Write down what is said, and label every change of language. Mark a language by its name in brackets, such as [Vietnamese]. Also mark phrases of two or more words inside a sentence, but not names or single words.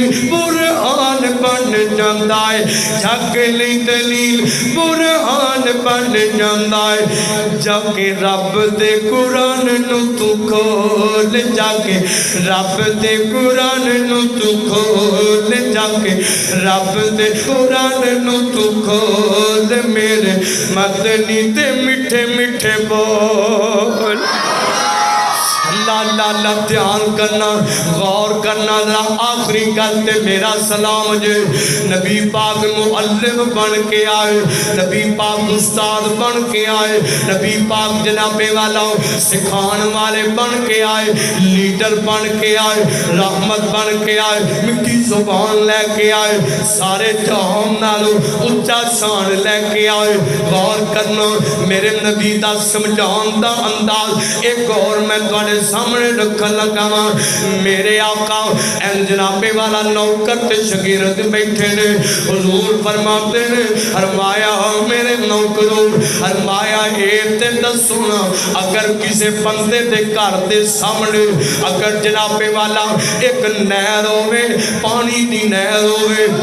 [Punjabi] قرآن بن جاتا ہے جگ لئی دلیل قرآن بن جاتا ہے جا کے رب دے قرآن نو تو کھول جا کے رب دے قرآن نو تو کھول جا کے رب دے قرآن نو تو کھول میرے مدنی تے مٹھے مٹھے بول اللہ اللہ دھیان کرنا غور کرنا ذرا آخری کرتے میرا سلام جے نبی پاک معلم بن کے آئے نبی پاک استاد بن کے آئے نبی پاک جناب والا سکھان والے بن کے آئے لیڈر بن کے آئے رحمت بن کے آئے مٹی زبان لے کے آئے سارے جہان نالو اچھا شان لے کے آئے غور کرنا میرے نبی دا سمجھان دا انداز ایک اور میں تواڈے سامنے رکھن لگا میرے آقا این جناب والا نوکر تے شاگرد بیٹھے نے حضور فرماتے نے فرمایا میرے نوکروں فرمایا اے تے دسونا اگر کسی بندے دے گھر دے سامنے اگر جناب والا ایک نہر ہوے پانی دی نہر ہوے